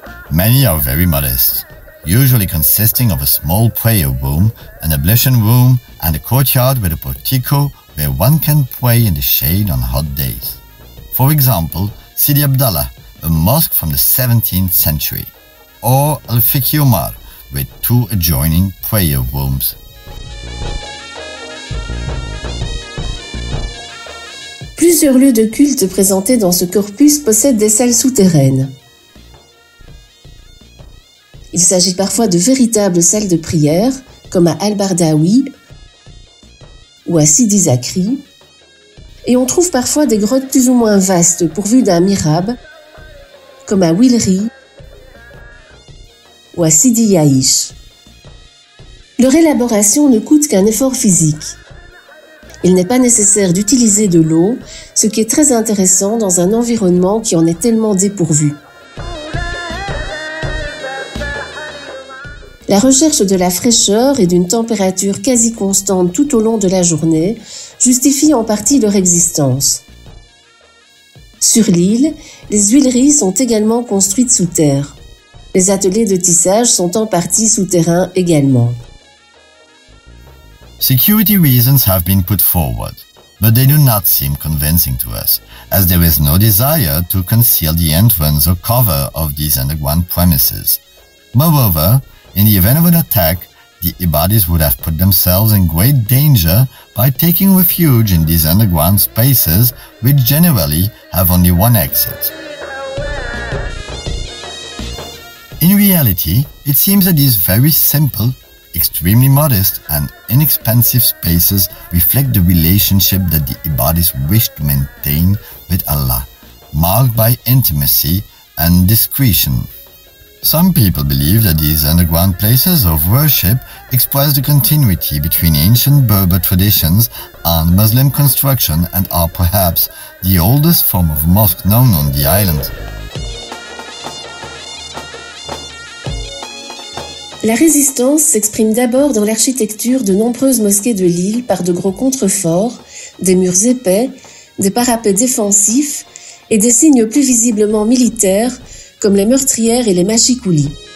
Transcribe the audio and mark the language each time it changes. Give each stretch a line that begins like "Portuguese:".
English: Many are very modest, usually consisting of a small prayer room, an ablution room, and a courtyard with a portico where one can pray in the shade on hot days. For example, Sidi Abdallah, a mosque from the 17th century, or Al-Fiqh Umar, with 2 adjoining prayer rooms.
French: Plusieurs lieux de culte présentés dans ce corpus possèdent des salles souterraines. Il s'agit parfois de véritables salles de prière, comme à Al-Bardawi ou à Sidi Zakri, et on trouve parfois des grottes plus ou moins vastes pourvues d'un mihrab, comme à Wilri ou à Sidi Yaïch. Leur élaboration ne coûte qu'un effort physique. Il n'est pas nécessaire d'utiliser de l'eau, ce qui est très intéressant dans un environnement qui en est tellement dépourvu. La recherche de la fraîcheur et d'une température quasi constante tout au long de la journée justifie en partie leur existence. Sur l'île, les huileries sont également construites sous terre. Les ateliers de tissage sont en partie souterrains également.
English: Security reasons have been put forward, but they do not seem convincing to us, as there is no desire to conceal the entrance or cover of these underground premises. Moreover, in the event of an attack, the Ibadis would have put themselves in great danger by taking refuge in these underground spaces, which generally have only one exit. In reality, it seems that these very simple, extremely modest and inexpensive spaces reflect the relationship that the Ibadis wish to maintain with Allah, marked by intimacy and discretion. Some people believe that these underground places of worship express the continuity between ancient Berber traditions and Muslim construction and are perhaps the oldest form of mosque known on the island.
French: La résistance s'exprime d'abord dans l'architecture de nombreuses mosquées de l'île par de gros contreforts, des murs épais, des parapets défensifs et des signes plus visiblement militaires comme les meurtrières et les machikoulis.